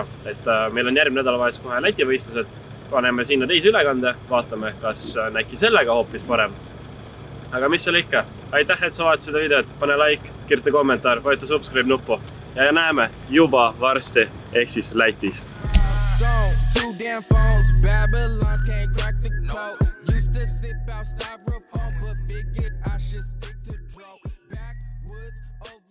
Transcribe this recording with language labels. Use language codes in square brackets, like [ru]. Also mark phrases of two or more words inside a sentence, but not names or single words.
[et] Et meil on järgmine nädalavahetus kohe Läti võistlused. Paneme sinna teise ülekande, vaatame, kas on äkki sellega hoopis parem. Aga mis seal ikka? Aitäh, et sa vaatasid seda videot. Pane like, kirjuta kommentaar, vajuta subscribe nuppu. Ja näeme juba varsti, ehk siis Lätis. [en] Two damn phones, Babylons can't crack the code. Used to sip out styrofoam, but figured I should stick to dro. Backwoods over